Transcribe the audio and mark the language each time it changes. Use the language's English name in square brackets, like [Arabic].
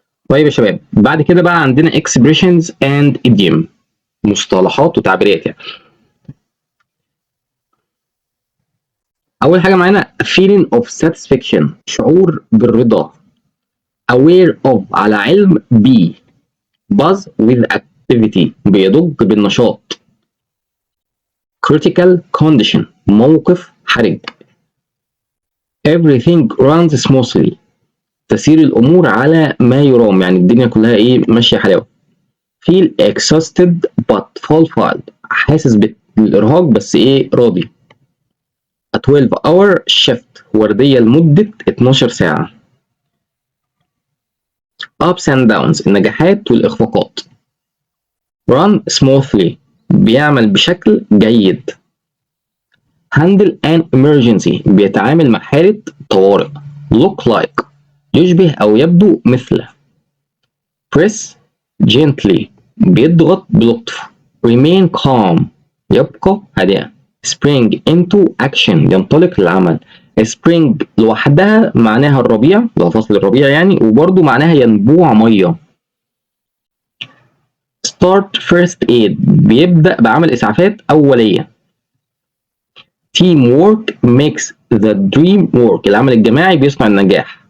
[Arabic] طيب يا شباب بعد كده بقى عندنا [English] expressions and idiom [Arabic] مصطلحات وتعبيرات يعني. أول حاجة معانا [English] feeling of satisfaction [Arabic] شعور بالرضا. [English] aware of [Arabic] على علم ب. [English] buzz with activity [Arabic] بيضج بالنشاط. [English] critical condition [Arabic] موقف حرج. [English] everything runs smoothly [Arabic] تسير الأمور على ما يرام يعني الدنيا كلها إيه ماشية حلاوة. [English] feel exhausted but fulfilled [Arabic] حاسس بالإرهاق بس إيه راضي. [English] a 12 hour shift [Arabic] وردية لمدة 12 ساعة. [English] ups and downs [Arabic] النجاحات والإخفاقات. [English] run smoothly [Arabic] بيعمل بشكل جيد. [English] handle an emergency [Arabic] بيتعامل مع حالة طوارئ. [English] look like [Arabic] يشبه أو يبدو مثل. [English] press gently [Arabic] بيضغط بلطف. [English] remain calm [Arabic] يبقى هادئا. [English] spring into action [Arabic] ينطلق للعمل. spring لوحدها معناها الربيع اللي هو فصل الربيع يعني وبرضه معناها ينبوع ميه. [English] start first aid [Arabic] بيبدأ بعمل إسعافات أولية. [English] team work makes the dream work [Arabic] العمل الجماعي بيصنع النجاح.